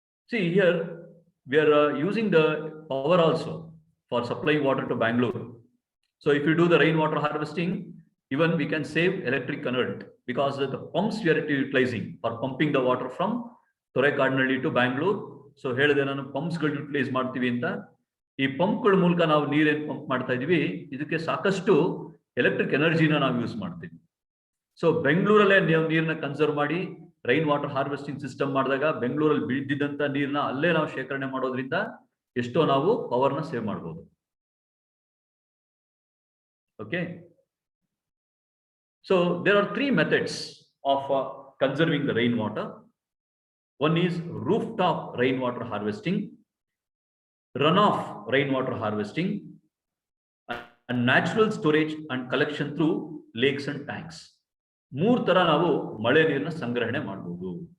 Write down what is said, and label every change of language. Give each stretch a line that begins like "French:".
English: See here, we are using the power also for supplying water to Bangalore. So if you do the rainwater harvesting, even we can save electric current because the pumps we are utilizing for pumping the water from Thorekadnalli to Bangalore.
Kannada: So ಹೇಳಿದೆ ನಾನು pumps ಗಳು utilise ಮಾಡ್ತೀವಿ ಅಂತ. ಈ ಪಂಪ್ಗಳ ಮೂಲಕ ನಾವು ನೀರೇನು pump ಮಾಡ್ತಾ ಇದೀವಿ, ಇದಕ್ಕೆ ಸಾಕಷ್ಟು ಎಲೆಕ್ಟ್ರಿಕ್ ಎನರ್ಜಿನ ನಾವು ಯೂಸ್ ಮಾಡ್ತೀವಿ. ಸೊ ಬೆಂಗಳೂರಲ್ಲೇ ನೀವು ನೀರನ್ನ ಕನ್ಸರ್ವ್ ಮಾಡಿ ರೈನ್ ವಾಟರ್ ಹಾರ್ವೆಸ್ಟಿಂಗ್ ಸಿಸ್ಟಮ್ ಮಾಡಿದಾಗ ಬೆಂಗಳೂರಲ್ಲಿ ಬಿದ್ದಿದ್ದಂತ ನೀರನ್ನ ಅಲ್ಲೇ ನಾವು ಶೇಖರಣೆ ಮಾಡೋದ್ರಿಂದ ಎಷ್ಟೋ ನಾವು ಪವರ್ನ ಸೇವ್ ಮಾಡ್ಬೋದು. Okay.
English: So there are three methods of conserving the rainwater. One is rooftop rainwater harvesting, runoff rainwater harvesting, and natural storage and collection through lakes and tanks.
Kannada: ಮೂರು ತರ ನಾವು ಮಳೆ ನೀರನ್ನ ಸಂಗ್ರಹಣೆ ಮಾಡಬಹುದು.